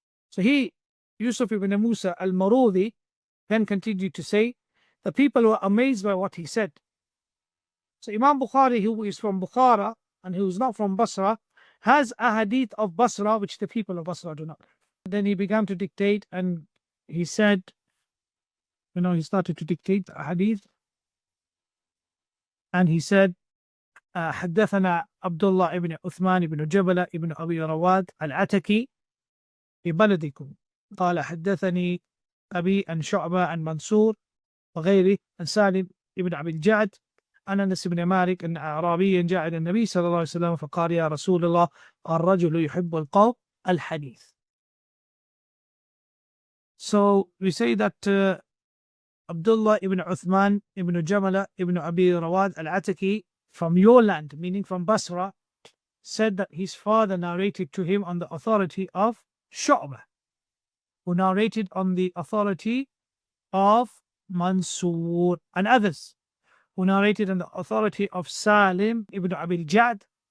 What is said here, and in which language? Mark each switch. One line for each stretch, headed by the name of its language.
English: So Yusuf ibn Musa al-Marudi, then continued to say, the people were amazed by what he said. So Imam Bukhari, who is from Bukhara and who is not from Basra, has a hadith of Basra which the people of Basra do not have. Then he began to dictate, and he said,
Arabic: he started to dictate a hadith, and he said, حدثنا عبد الله ابن عثمان ابن جبل ابن أبي رواد العتكي في بلدكم قال حدثني أبي عن شعبة عن منصور وغيره عن سالم ابن أبي الجعد عن أنس بن مالك أن أعرابيا جاء إلى النبي صلى الله عليه وسلم فقال يا رسول الله الرجل يحب القوم الحديث.
English: So we say that Abdullah ibn Uthman ibn Jamala ibn Abi Rawad al-Ataki from your land, meaning from Basra, said that his father narrated to him on the authority of Shu'bah, who narrated on the authority of Mansur, and others who narrated on the authority of Salim ibn Abil Ja'd,